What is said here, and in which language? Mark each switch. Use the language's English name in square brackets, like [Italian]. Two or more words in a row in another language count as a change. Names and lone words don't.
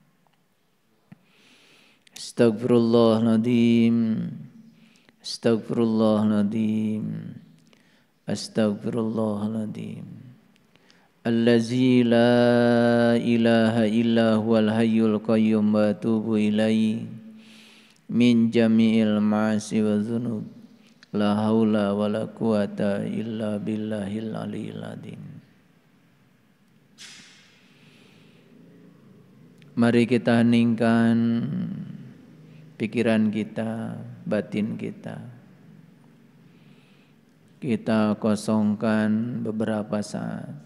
[Arabic] أستغفر الله العظيم أستغفر الله العظيم أستغفر الله العظيم. الذي لا إله إلا هو الحي القيوم وأتوب إليه من جميع المعاصي والذنوب. لا حول ولا قوة إلا بالله العلي العظيم. [Indonesian] Mari kita heningkan pikiran kita, batin kita. Kita kosongkan beberapa saat.